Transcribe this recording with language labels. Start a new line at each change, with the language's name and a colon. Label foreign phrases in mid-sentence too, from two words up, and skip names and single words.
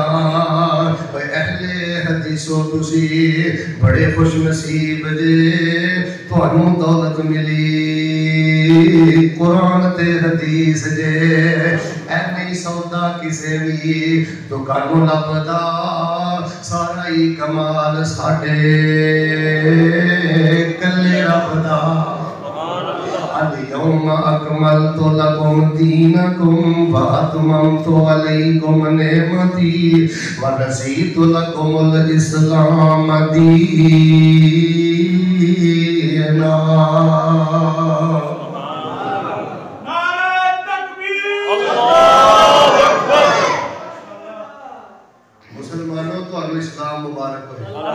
Punjabi: اہل حدیثو تسی بڑے خوش نصیب جے تانوں دولت ملی قرآن تے حدیث جے. اے نہیں سودا کسے بھی دکانوں لبدا سارا ہی کمال ساڑے کلے رب دا.
Arabic: اليوم اکملت لکم دینکم واتممت علیکم نعمتی ورضیت لکم الاسلام دینا.
Punjabi: مسلمانوں تو اسلام مبارک ہوئے.